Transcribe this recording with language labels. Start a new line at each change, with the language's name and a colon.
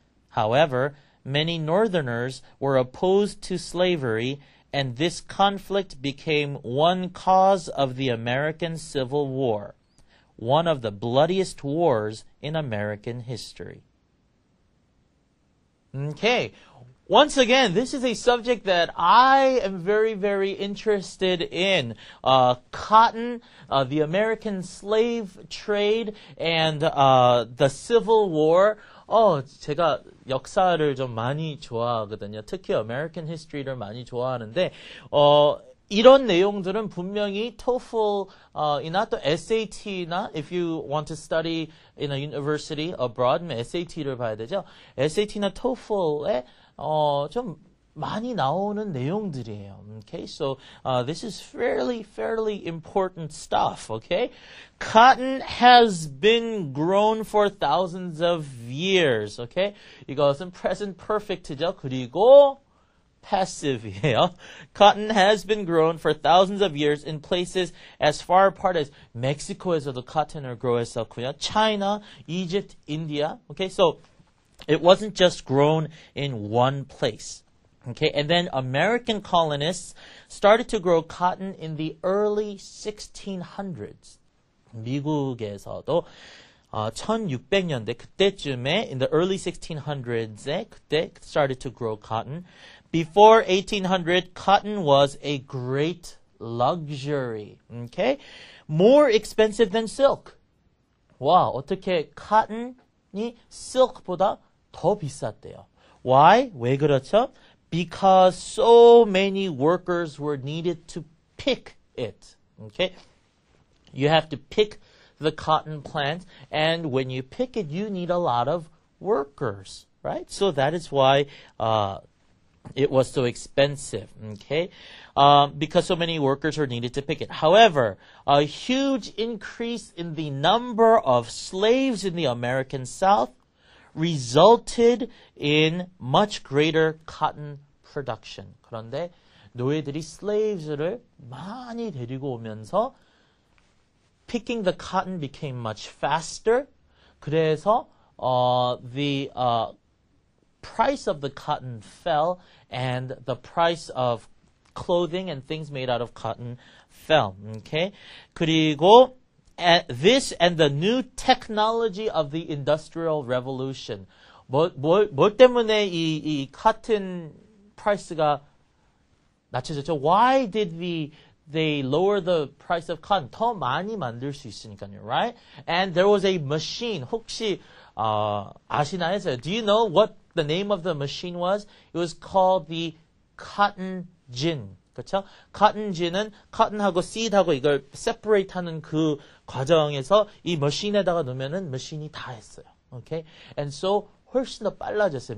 English: However, many Northerners were opposed to slavery, and this conflict became one cause of the American Civil War, one of the bloodiest wars in American history. Okay. Once again, this is a subject that I am very, very interested in. Cotton, the American slave trade, and the Civil War.
Korean: 제가 역사를 좀 많이 좋아하거든요. 특히 American history를 많이 좋아하는데, 이런 내용들은 분명히 TOEFL이나 또 SAT나
English: if you want to study in a university abroad,
Korean: SAT를 봐야 되죠. SAT나 TOEFL에 좀 많이 나오는 내용들이에요.
English: Okay, so this is fairly important stuff. Okay, cotton has been grown for thousands of years.
Korean: Okay, 이것은 present perfect죠. 그리고 passive이에요.
English: Cotton has been grown for thousands of years in places as far apart as
Korean: 멕시코에서도
English: cotton을 grow 했었고요. China, Egypt, India. Okay, so it wasn't just grown in one place. Okay, and then American colonists started to grow cotton in the early 1600s.
Korean: 미국에서도 1600년대 그때쯤에
English: in the early 1600s
Korean: 에 그때
English: started to grow cotton. Before 1800, cotton was a great luxury. Okay, more expensive than silk.
Korean: 와, 어떻게 cotton이 silk보다 더 비쌌대요.
English: Why?
Korean: 왜 그렇죠?
English: Because so many workers were needed to pick it. Okay? You have to pick the cotton plant, and when you pick it, you need a lot of workers, right? So that is why it was so expensive, okay? Because so many workers were needed to pick it. However, a huge increase in the number of slaves in the American South resulted in much greater cotton production.
Korean: 그런데 노예들이 slaves를 많이 데리고 오면서
English: picking the cotton became much faster. 그래서 the price of the cotton fell and the price of clothing and things made out of cotton fell. Okay? 그리고 this and the new technology of the Industrial Revolution.
Korean: 뭐 때문에 이 cotton price가 낮춰졌죠?
English: Why did they lower the price of cotton?
Korean: 더 많이 만들 수 있으니까요, right?
English: And there was a machine.
Korean: 혹시 아시나요?
English: Do you know what the name of the machine was? It was called the cotton gin.
Korean: 그렇죠? cotton gin은 cotton하고 seed하고 이걸 separate 하는 그 과정에서 이 머신에다가 넣으면은 머신이 다 했어요.
English: Okay?
Korean: And so 훨씬 더 빨라졌어요.